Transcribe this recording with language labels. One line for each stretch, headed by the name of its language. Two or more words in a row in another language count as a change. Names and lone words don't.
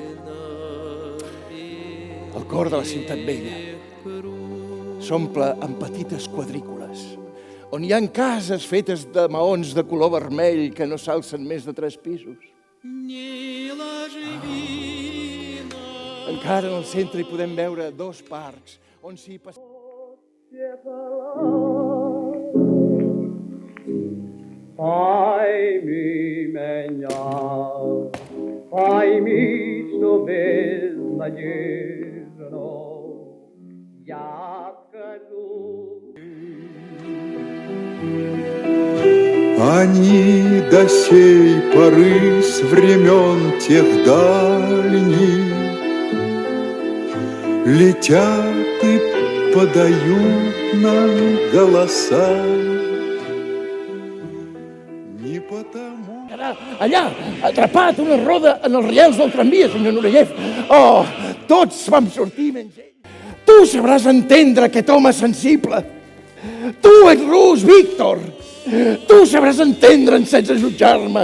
Catalan: El cor de la ciutat vella s'omple amb petites quadrícules, on hi ha cases fetes de maons de color vermell que no s'alcen més de 3 pisos. Encara en el centre hi podem veure 2 parcs on s'hi passa...
Russian: Пойми меня, пойми, что безнадежно я скажу. Они до сей поры с времен тех дальних летят и подают нам голоса. Не потому...
Catalan: Allà, atrapat una roda en els riels del tramvia, senyor Nureyev. Tots vam sortir menys ell. Tu sabràs entendre aquest home sensible. Tu ets rus, Víctor. Tu sabràs entendre'n sense jutjar-me.